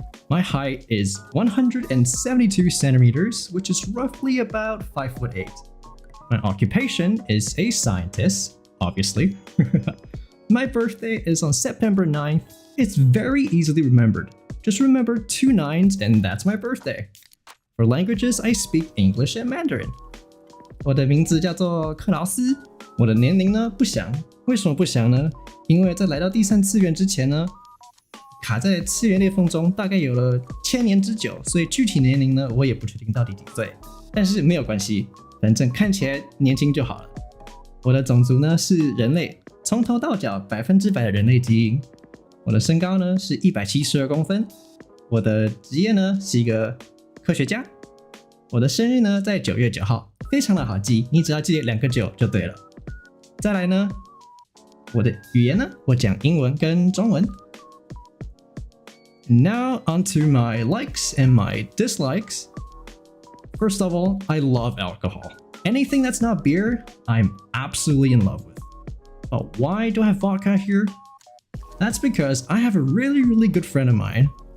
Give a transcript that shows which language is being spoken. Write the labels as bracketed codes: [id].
[en] My height is 172 centimeters, which is roughly about 5'8". My occupation is a scientist, obviously. My birthday is on September 9th. It's very easily remembered. Just remember 2 9s and that's my birthday. For languages, I speak English and Mandarin. [zh] 我的名字叫做克劳斯，我的年龄呢不详，为什么不详呢？因为在来到第3次元之前呢，卡在次元裂缝中大概有了1000年之久，所以具体年龄呢我也不确定到底几岁，但是没有关系，反正看起来年轻就好了。我的种族呢是人类，从头到脚100%的人类基因。我的身高呢是172公分，我的职业呢是一个科学家。我的生日呢在9月9号，非常的好记，你只要记2个9就对了。再来呢，我的语言呢，我讲英文跟中文。 [en] Now onto my likes and my dislikes. First of all, I love alcohol. Anything that's not beer, I'm absolutely in love with. But why do I have vodka here? That's because I have a really good friend of mine.